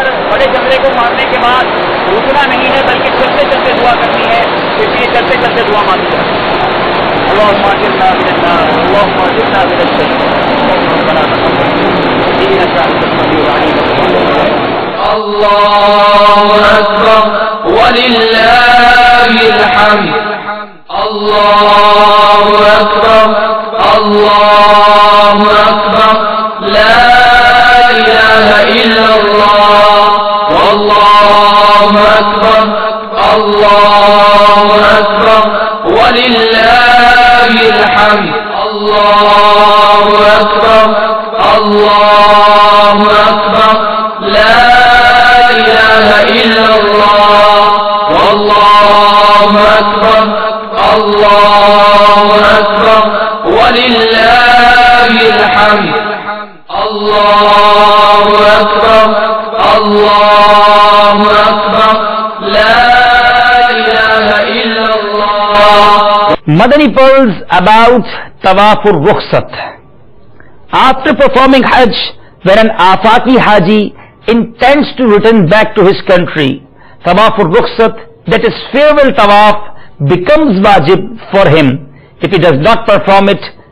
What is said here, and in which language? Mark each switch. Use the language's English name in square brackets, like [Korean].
[Urdu] بڑے جمرے کو مارنے کے بعد رکنا نہیں ہے بلکہ چلتے چلتے دعا کرنی ہے, اس لیے چلتے چلتے دعا مانگی جائے. [Arabic] اللهم اجرنا من النار اللهم اجرنا من الشر ربنا تقبل انك انت السميع العليم. اللہ اکبر وللہ الحمد. اللہ اکبر اللہ اکبر لا الہ الا اللہ واللہ اکبر اللہ اکبر وللہ الحمد. اللہ اکبر اللہ اکبر لا الہ الا اللہ واللہ اکبر اللہ اکبر وللہ الحمد. اللہ اکبر اللہ اکبر لا الہ الا اللہ. [English] Madani pearls about Tawaf al-Rukhsat. After performing Hajj, when an Afaki Haji intends to return back to his country, Tawaf al-Rukhsat, that is farewell Tawaf, becomes wajib for him. If he does not perform it,